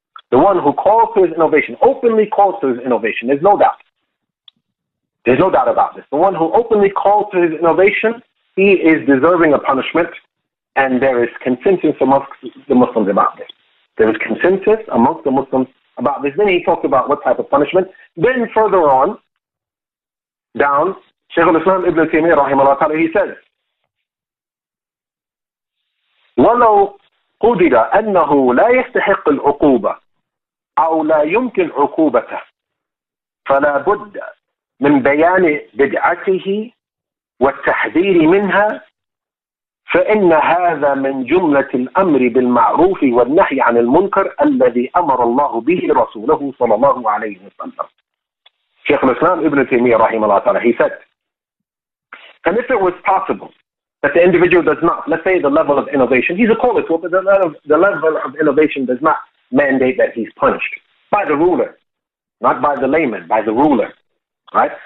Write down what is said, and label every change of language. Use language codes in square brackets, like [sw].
[en] The one who calls to his innovation, openly calls to his innovation, there's no doubt. There's no doubt about this. The one who openly calls to his innovation, he is deserving of punishment, and there is consensus amongst the Muslims about this. There is consensus amongst the Muslims about this. Then he talked about what type of punishment. Then further on, down, Shaykh al-Islam Ibn Taymiyyah rahimahullah ta'ala, he says, [ar] وَلَوْ قُدِرَ أَنَّهُ لَا يَسْتَحِقُّ الْعُقُوبَةِ أو لا يمكن عقوبته فلا بد من بيان بدعته والتحذير منها فإن هذا من جملة الأمر بالمعروف والنهي عن المنكر الذي أمر الله به رسوله صلى الله عليه وسلم. [en] Shaykh al-Islam Ibn Taymiyyah rahimahullah ta'ala, he said, and if it was possible that the individual does not, let's say the level of innovation, he's a caller to it, but the level of innovation does not mandate that he's punished by the ruler, not by the layman, by the ruler, right?